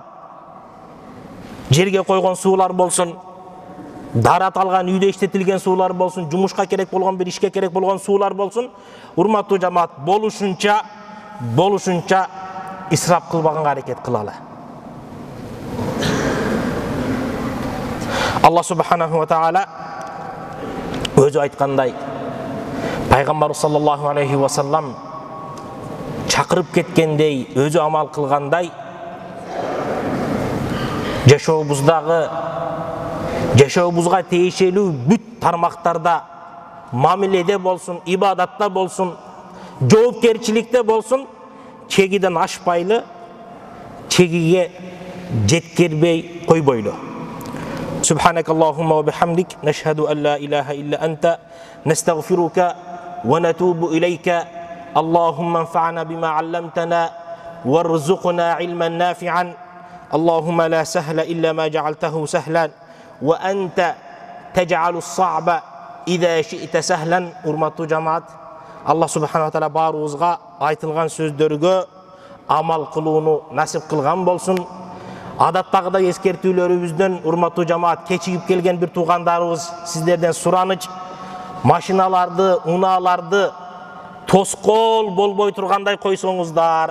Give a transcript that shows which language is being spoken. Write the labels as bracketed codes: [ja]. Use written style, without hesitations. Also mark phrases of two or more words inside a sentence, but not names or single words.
[ky] Жерге койгон суулар болсун, дарат алган үйдө иштетилген суулар болсун, жумушка керек болгон, бир ишке керек болгон суулар болсун, урматтуу жамаат, болушунча исрап кылбаганга аракет кылалы. Алла [ar] سبحانه وتعالى [ky] өзү айткандай, Пайгамбар [ar] صلى الله عليه وسلم [ky] чакырып кеткендей, өзү амал кылгандай, жашообузга тиешелүү бүт тармактарда, мамиледе болсун, ибадатта болсун, жоопкерчиликте болсун, чегиден ашпайлы, чегиге жеткирбей койбойлу. [ar] سبحانك اللهم وبحمدك، نشهد أن لا إله إلا أنت، نستغفرك ونتوب إليك. اللهم انفعنا بما علمتنا وارزقنا علما نافعا. اللهم لا سهل إلا ما جعلته سهلا وأنت تجعل الصعب إذا شئت سهلا. [ky] Урматтуу жамаат, Алла [ar] سبحانه وتعالى [ky] баарыбызга айтылган сөздөргө амал кылууну насип кылган болсун. Адаттагыдай эскертүүлөрүбүздөн, урматтуу жамаат, кечигип келген бир туугандарыбыз сиздерден сураныч, машиналарды, унааларды тоскоол болбой тургандай койсоңуздар.